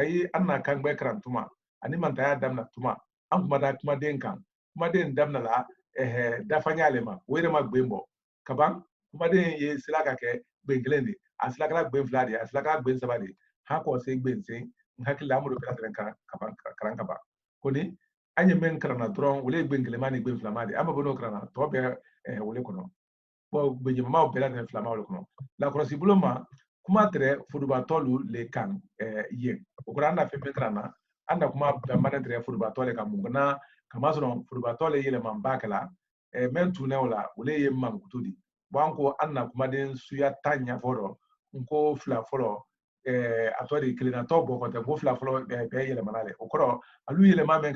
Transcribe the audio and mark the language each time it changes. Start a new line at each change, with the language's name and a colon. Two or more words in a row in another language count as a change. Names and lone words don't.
Mandingo: yi an na kan gbɛ karan tuma ani mantaya daminɛ tuma an kuma da kumaden kan kumaden daminɛ la dafanya le ma o yɛrɛ ma gben bɔ kaban kumaden ye sila ka kɛ gben kelen de a sila kɛra gben fila de a sila kɛra gben saba de han kɔ se gben sen n hakili la an b'o bɛɛ la tɛnɛ karan kaban ko ni an ye min karanna dɔrɔn olu ye gben kelema ni gben filama de an bɛ bɔ n'o karanna tɔ bɛɛ wele kɔnɔ gbenjamaw bɛɛ la tɛnɛ filamaw le kɔnɔ lakɔlɔsi bolo ma kuma tɛrɛ furubatɔ lu le kan yen o kɔrɔ an na fɛn fɛn karanna an na kuma bɛnbana tɛrɛ furubatɔ le kan mun na kama sɔrɔ furubatɔ le yɛlɛma ba kɛla mɛn tunɛ o la olu ye mankutu di an ko an na kumaden suya tan ɲɛfɔ rɔ n ko fila fɔlɔ a tɔ de kelennatɔ bɔ kɔtɛ ko fila fɔlɔ bɛɛ yɛlɛmana le o kɔrɔ alu yɛlɛma mɛn